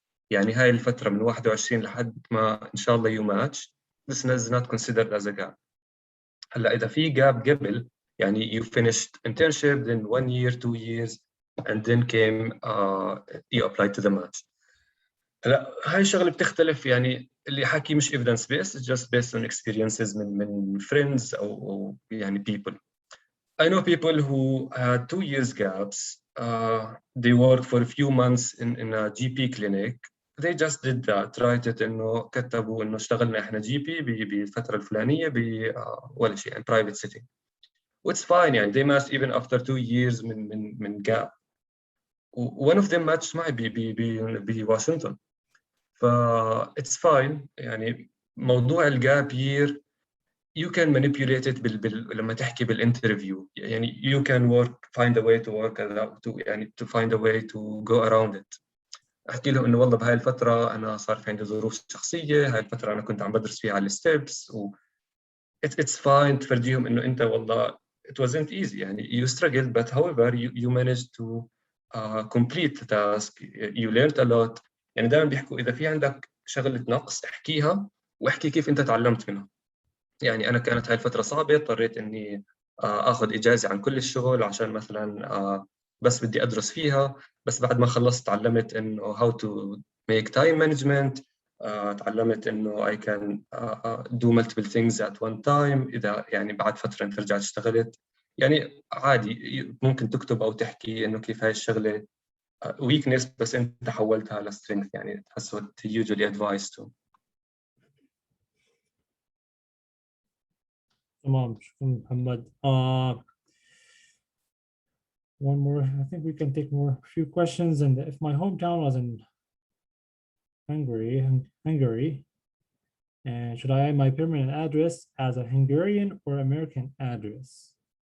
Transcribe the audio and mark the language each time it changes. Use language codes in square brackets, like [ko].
[ar] يعني هاي الفترة من 21 لحد ما إن شاء الله [en] you match, this is not considered as a gap. هلا إذا في gap قبل، يعني you finished internship, then 1 year, 2 years, and then came you applied to the match. [ar] هلا هاي الشغله بتختلف، يعني اللي حكي مش [en] evidence based, it's just based on experiences [ar] من friends أو يعني people. [en] I know people who had 2 years gaps. They worked for a few months in a GP clinic. They just did that, tried it [ar] إنه كتبوا إنه اشتغلنا إحنا GP بالفترة الفلانية ولا شيء [en] in private setting. It's fine يعني they matched even after 2 years من gap. One of them matched [ar] معي بواشنطن. [en] ف it's fine. يعني موضوع الجاب year you can manipulate it [ar] لما تحكي بالانترفيو، [en] يعني you can find a way to work يعني to find a way to go around it. [ar] احكي لهم انه والله بهاي الفتره انا صار في عندي ظروف شخصيه، هاي الفتره انا كنت عم بدرس فيها على الستبس it's fine تفرجيهم انه انت والله [en] it wasn't easy، [ar] يعني [en] you struggled but however you managed to complete the task, you learned a lot. [ar] يعني دائما بيحكوا اذا في عندك شغله نقص احكيها واحكي كيف انت تعلمت منها. يعني انا كانت هاي الفتره صعبه، اضطريت اني اخذ اجازه عن كل الشغل عشان مثلا بس بدي ادرس فيها، بس بعد ما خلصت تعلمت انه [en] how to make time management. [ar] تعلمت انه [en] I can do multiple things at one time. [ar] اذا يعني بعد فتره انت رجعت اشتغلت، يعني عادي ممكن تكتب او تحكي انه كيف هاي الشغله weakness بس انت حولتها ل strength. [en] يعني that's what usually advised to. [ar] تمام، شكرا محمد. [en] One more, I think we can take more few questions. And if my hometown was in Hungary, and should I add my permanent address as a Hungarian or American address?